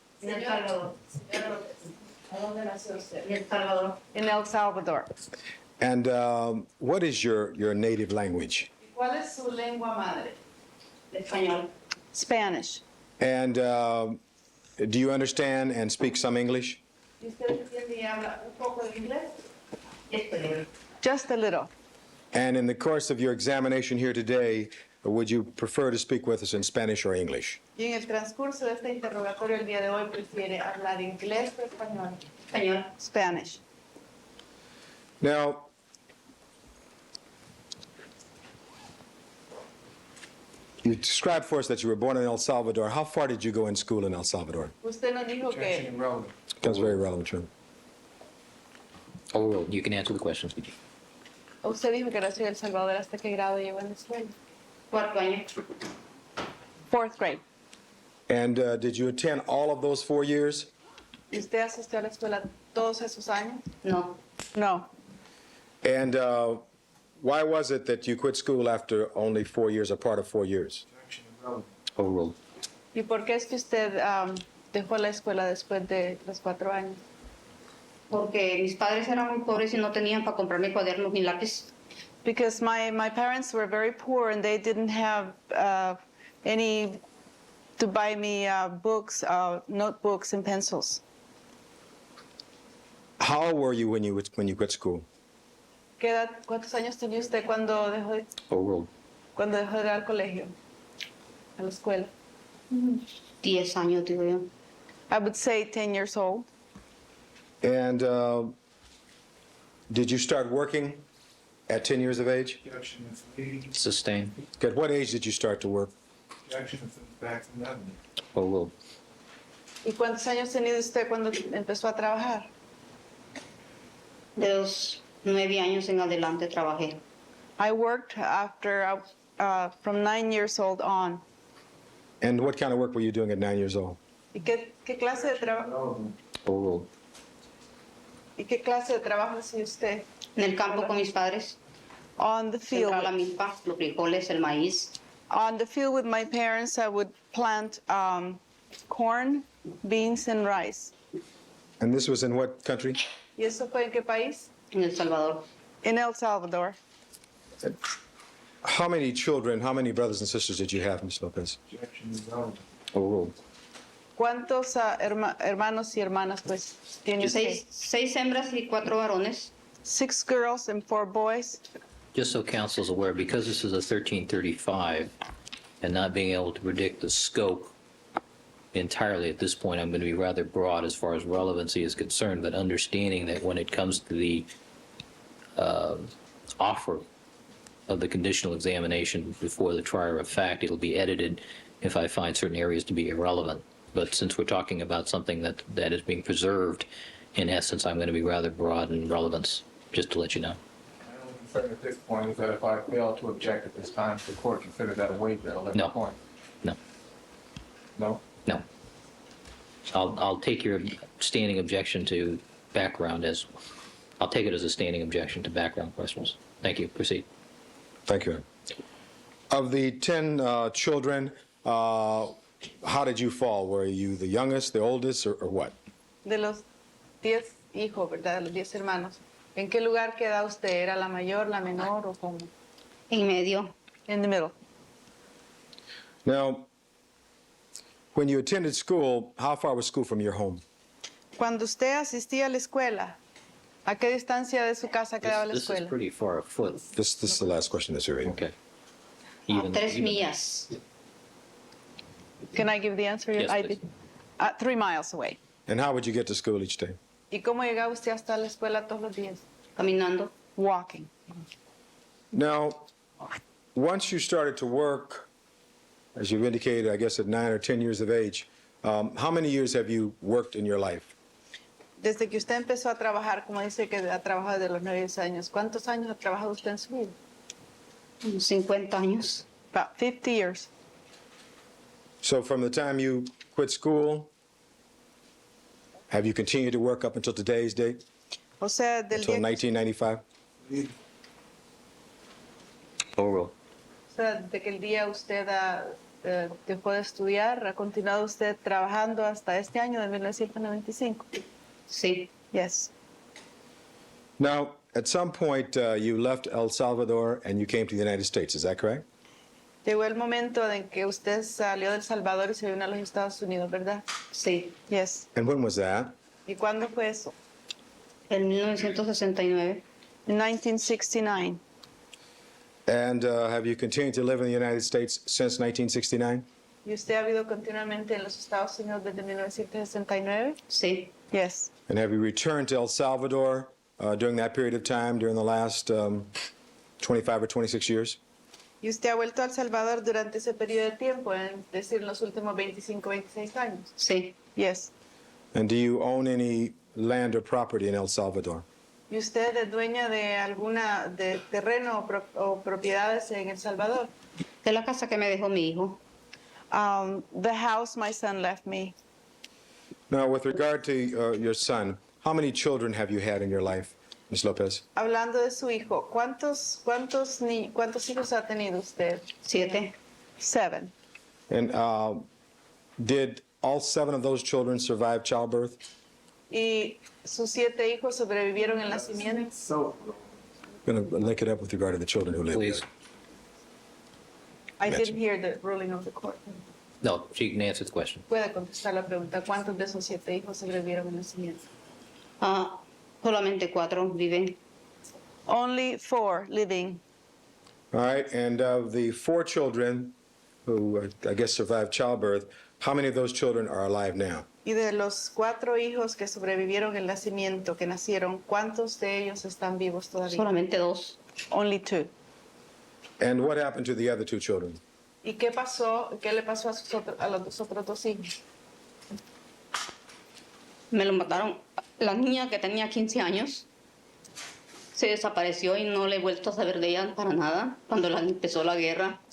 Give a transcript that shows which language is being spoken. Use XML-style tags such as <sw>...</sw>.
<es>En El Salvador. ¿A dónde nació usted? En El Salvador. En El Salvador.</es> <en>And what is your native language?</en> <es>¿Cuál es su lengua madre? Español.</es> <en>Spanish. And do you understand and speak some English?</en> <es>¿Y usted entiende y habla un poco de inglés?</es> <en>Just a little. And in the course of your examination here today, would you prefer to speak with us in Spanish or English?</en> <es>Y en el transcurso de este interrogatorio el día de hoy prefiere hablar inglés o español. Español.</es> <en>Spanish. Now, you described for us that you were born in El Salvador. How far did you go in school in El Salvador?</en> <es>Usted nos dijo que</es> <en>That's very relevant, true. Oh, you can answer the question.</en> <es>usted dijo que nació en El Salvador. ¿Hasta qué grado llegó en la escuela? Cuarto año.</es> <en>Fourth grade. And did you attend all of those 4 years?</en> <es>¿Y usted asistió a la escuela todos esos años? No,</es> <en>No. And why was it that you quit school after only 4 years, or part of 4 years? Overruled.</en> <es>¿Y por qué es que usted dejó la escuela después de los 4 años? porque mis padres eran muy pobres y no tenían para comprarme cuadernos ni lápiz.</es> <en>Because my parents were very poor and they didn't have any to buy me books, notebooks and pencils. How old were you when you quit school?</en> <es>¿Cuántos años tenía usted cuando dejó</es> <en>Overruled.</en> <es>de ir al colegio, a la escuela? 10 años, digo yo.</es> <en>I would say 10 years old. And did you start working at 10 years of age? Sustain. At what age did you start to work? Overruled.</en> <es>¿Y cuántos años ha tenido usted cuando empezó a trabajar? De los 9 años en adelante trabajé.</es> <en>I worked after, from 9 years old on. And what kind of work were you doing at 9 years old?</en> <es>¿Y qué clase de trabajo?</es> <en>Overruled.</en> <es>¿Y qué clase de trabajo hacía usted? En el campo con mis padres,</es> <en>On the field.</en> <es>sembrar la milpa, los frijoles, el maíz.</es> <en>On the field with my parents, I would plant corn, beans, and rice. And this was in what country?</en> <es>¿Y eso fue en qué país? En El Salvador.</es> <en>In El Salvador. How many children, how many brothers and sisters did you have, Ms. Lopez? Overruled.</en> <es>¿Cuántos hermanos y hermanas pues tiene usted? 6 hembras y 4 varones.</es> <en>6 girls and 4 boys. Just so council's aware, because this is a 1335 and not being able to predict the scope entirely at this point, I'm going to be rather broad as far as relevancy is concerned, but understanding that when it comes to the offer of the conditional examination before the trier of fact, it'll be edited if I find certain areas to be irrelevant. But since we're talking about something that is being preserved, in essence, I'm going to be rather broad in relevance, just to let you know. My only concern at this point is that if I fail to object at this time, the court consider that a waiver at 11 No. point. No. No? No. I'll take your standing objection to background as, I'll take it as a standing objection to background questions. Thank you. Proceed. Thank you. Of the 10 children, how did you fall? Were you the youngest, the oldest, or what?</en> <es>De los 10 hijos, ¿verdad? De los 10 hermanos. ¿En qué lugar queda usted? ¿Era la mayor, la menor o cómo? En medio.</es> <en>In the middle. Now, when you attended school, how far was school from your home?</en> <es>Cuando usted asistía a la escuela, ¿a qué distancia de su casa quedaba la</es> <en>This is</en> <es>escuela?</es> <en>pretty far afoot. This is the last question that's here. Okay.</en> <es>A 3 millas.</es> <en>Can I give the answer? Yes, I please. did. 3 miles away. And how would you get to school each day?</en> <es>¿Y cómo llegaba usted hasta la escuela todos los días? Caminando.</es> <en>Walking. Now, once you started to work, as you've indicated, I guess at 9 or 10 years of age, how many years have you worked in your life?</en> <es>Desde que usted empezó a trabajar, como dice que ha trabajado desde los 9 años, ¿cuántos años ha trabajado usted en su vida? 50 años.</es> <en>About 50 years. So from the time you quit school, have you continued to work up until today's date,</en> <es>O sea, del</es> <en>until</en> <es>día,</es> <en>1995? Overruled.</en> <es>o sea, desde que el día usted dejó de estudiar, ¿ha continuado usted trabajando hasta este año de 1995? Sí.</es> <en>Yes. Now, at some point, you left El Salvador and you came to the United States, is that correct?</en> <es>Llegó el momento en que usted salió del Salvador y se vino a los Estados Unidos, ¿verdad? Sí.</es> <en>Yes. And when was that?</en> <es>¿Y cuándo fue eso? En 1969.</es> <en>In 1969. And have you continued to live in the United States since 1969?</en> <es>¿Y usted ha vivido continuamente en los Estados Unidos desde 1969? Sí.</es> <en>Yes. And have you returned to El Salvador during that period of time, during the last 25 or 26 years?</en> <es>¿Y usted ha vuelto a El Salvador durante ese periodo de tiempo, es decir, en los últimos 25, 26 años? Sí.</es> <en>Yes. And do you own any land or property in El Salvador?</en> <es>¿Y usted es dueña de alguna de terreno o propiedades en El Salvador? De la casa que me dejó mi hijo.</es> <en>The house my son left me. Now, with regard to your son, how many children have you had in your life, Ms. Lopez?</en> <es>Hablando de su hijo, ¿cuántos hijos ha tenido usted? 7.</es> <en>7. And did all 7 of those children survive childbirth?</en> <es>¿Y sus 7 hijos sobrevivieron el nacimiento?</es> <en>I'm going to link it up with regard to the children who live Please. there. I didn't hear the ruling of the court. No, she can answer the question.</en> <es>Puede contestar la pregunta. ¿Cuántos de esos 7 hijos sobrevivieron el nacimiento? Solamente 4 viven.</es> <en>Only 4 living. All right, and of the 4 children who I guess survived childbirth, how many of those children are alive now?</en> <es>Y de los 4 hijos que sobrevivieron el nacimiento, que nacieron, ¿cuántos de ellos están vivos todavía? Solamente 2.</es> <en>Only 2. And what happened to the other 2 children?</en> <es>¿Y qué pasó? ¿Qué le pasó a los otros 2 hijos? Me lo mataron. La niña que tenía 15 años se desapareció y no le he vuelto a saber de ella para nada cuando empezó la guerra.</es>